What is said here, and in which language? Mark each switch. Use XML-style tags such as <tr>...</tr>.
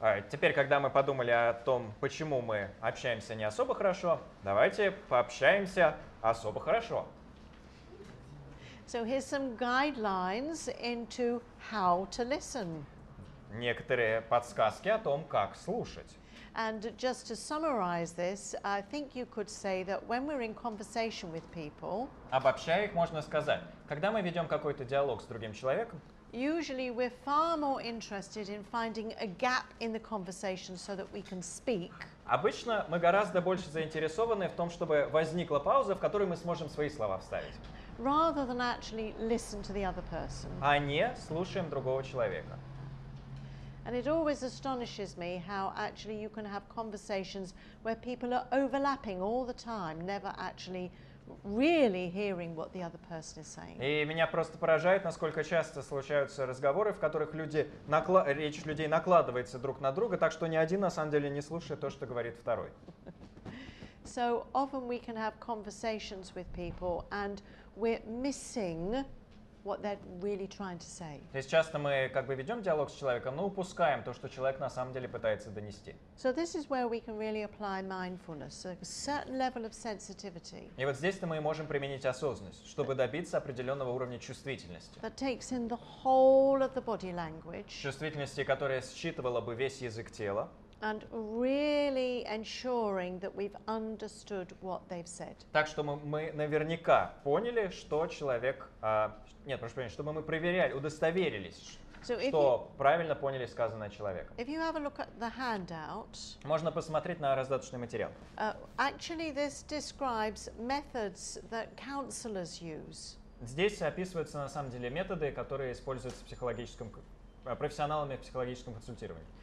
<ru>Теперь, когда мы подумали о том, почему мы общаемся не особо хорошо, давайте пообщаемся особо хорошо.</ru> <en>So here's some guidelines into how to listen.</en> <ru>Некоторые подсказки о том, как слушать.</ru> <en>And just to summarize this, I think you could say that when we're in conversation with people,</en> <ru>обобщая их, можно сказать, когда мы ведем какой-то диалог с другим человеком,</ru> <en>usually we're far more interested in finding a gap in the conversation so that we can speak.</en> <ru>Обычно мы гораздо больше заинтересованы в том, чтобы возникла пауза, в которой мы сможем свои слова вставить.</ru> <en>Rather than actually listen to the other person.</en> <ru>А не слушаем другого человека.</ru> <en>And it always astonishes me how actually you can have conversations where people are overlapping all the time, never actually really hearing what the other person is saying.</en> <ru>И меня просто поражает, насколько часто случаются разговоры, в которых речь людей накладывается друг на друга, так что ни один на самом деле не слушает то, что говорит второй.</ru> <en>So often we can have conversations with people and we're missing what they're really trying to say.</en> <ru>То есть часто мы как бы ведем диалог с человеком, но упускаем то, что человек на самом деле пытается донести.</ru> <en>So this is where we can really apply mindfulness, a certain level of sensitivity.</en> <ru>И вот здесь-то мы можем применить осознанность, чтобы добиться определенного уровня чувствительности.</ru> <en>That takes in the whole of the body language.</en> <ru>Чувствительности, которая считывала бы весь язык тела.</ru> <en>And really ensuring that we've understood what they've said.</en> <ru>Так что мы наверняка поняли, что человек... чтобы мы проверяли, удостоверились, что правильно поняли сказанное человеком.</ru> <en>If you have a look at the handout,</en> <ru>можно посмотреть на раздаточный материал.</ru> <en>Actually, this describes methods that counselors use.</en> <ru>Здесь описываются на самом деле методы, которые используются профессионалами в психологическом консультировании.</ru>